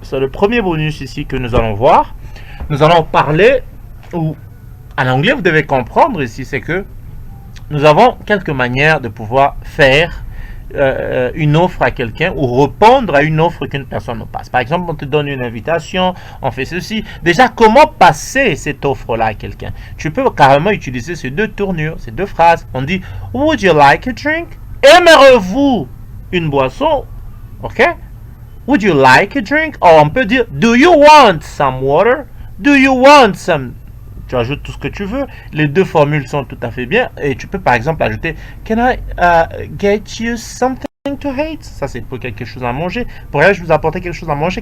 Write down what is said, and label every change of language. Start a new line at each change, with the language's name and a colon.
French: So le premier bonus ici que nous allons voir, nous allons parler, ou en anglais vous devez comprendre ici, c'est que nous avons quelques manières de pouvoir faire une offre à quelqu'un ou répondre à une offre qu'une personne nous passe. Par exemple, on te donne une invitation, on fait ceci. Déjà, comment passer cette offre-là à quelqu'un? Tu peux carrément utiliser ces deux tournures, ces deux phrases. On dit,
English: would you like a drink?
French: Aimerez-vous une boisson?
English: Ok? Would you like a drink?
French: Ou on peut dire,
English: do you want some water? Do you want some...
French: Tu ajoutes tout ce que tu veux. Les deux formules sont tout à fait bien. Et tu peux par exemple ajouter
English: Can I get you something to eat?
French: Ça c'est pour quelque chose à manger. Pourrais-je vous apporter quelque chose à manger?